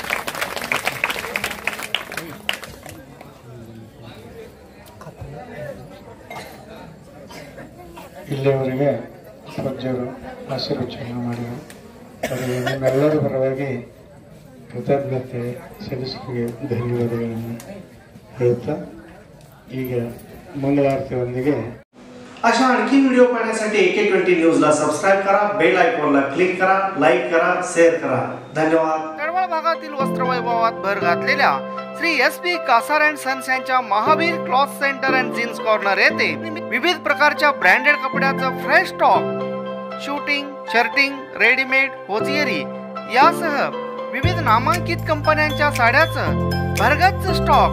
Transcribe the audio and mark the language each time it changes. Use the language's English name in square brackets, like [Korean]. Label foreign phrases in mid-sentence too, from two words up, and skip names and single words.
[Kannada] ಇಲ್ಲಿಯವರೆಗೆ ಪೂಜ್ಯರು ಆಶೀರ್ವಚನ ಮಾಡಿದರು. ಅವರಿಗೆ ನಿಮ್ಮೆಲ್ಲರ ಪರವಾಗಿ ಕೃತಜ್ಞತೆ ಸಲ್ಲಿಸಿಗೆ ಧನ್ಯವಾದಗಳನ್ನು ಹೇಳುತ್ತಾ ಈಗ मंगलारतीवंदिगे [Marathi] अशा आणखी व्हिडिओ पाहण्यासाठी AK20 न्यूजला सबस्क्राइब करा, बेल आयकॉनला क्लिक करा, लाईक करा, शेअर करा. धन्यवाद. तळवळ भागातील वस्त्रवैभवात भर घातलेल्या श्री SP कासार अँड सन्स यांच्या महावीर क्लॉथ सेंटर अँड जीन्स कॉर्नर येथे विविध प्रकारच्या ब्रँडेड कपड्याचा फ्रेश स्टॉक, शूटिंग, शर्टिंग, रेडीमेड, होजियरी यासह विविध नामांकित कंपन्यांच्या साड्याचं भरगच्च स्टॉक.